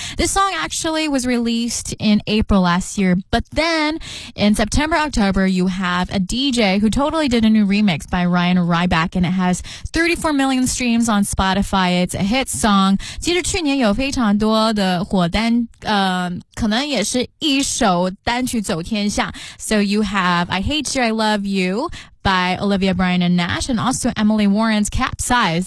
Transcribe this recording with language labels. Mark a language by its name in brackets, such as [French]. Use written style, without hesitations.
[English] This song actually was released in April last year, but then in September, October, you have a DJ who totally did a new remix by Ryan Ryback, and it has 34 million streams on Spotify. It's a hit song. [Chinese] 其实去年有非常多的火单可能也是一首单曲走天下。 [English] So you have I Hate You, I Love You by Olivia Bryan and Nash and also Emily Warren's Capsize.